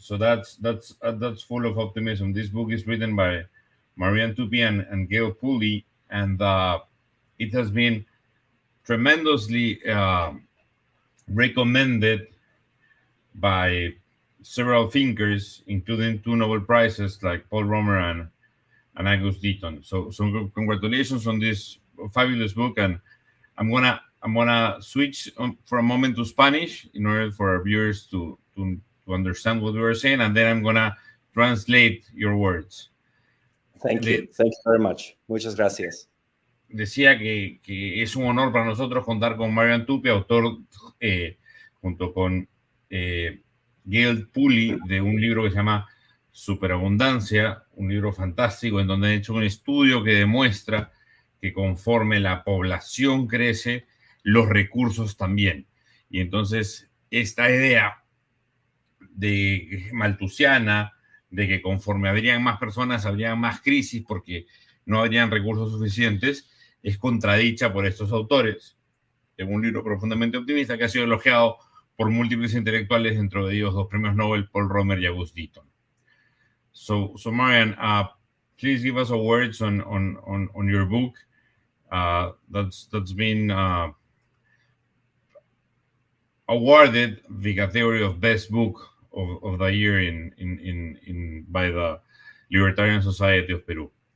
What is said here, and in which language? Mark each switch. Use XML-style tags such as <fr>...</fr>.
<en>So that's full of optimism. This book is written by Marian Tupy and Gale Pooley, and it has been tremendously recommended by several thinkers, including 2 Nobel Prizes like Paul Romer and Agus Deaton. So congratulations on this fabulous book, and I'm gonna switch for a moment to Spanish in order for our viewers to understand what we were saying, and then I'm gonna translate your words. Thank you very much.</en> <es>Muchas gracias. Decía que es un honor para nosotros contar con Marian Tupy, autor junto con Gale Pooley de un libro que se llama Superabundancia, un libro fantástico en donde han hecho un estudio que demuestra que conforme la población crece, los recursos también. Y entonces esta idea de malthusiana de que conforme habrían más personas, habrían más crisis porque no habrían recursos suficientes, es contradicha por estos autores. En un libro profundamente optimista que ha sido elogiado por múltiples intelectuales, dentro de ellos 2 premios Nobel, Paul Romer y Agus Deaton.</es> <en>So Marian, please give us a words on your book. That's been awarded the category of best book of the year by the Libertarian Society of Peru.</en>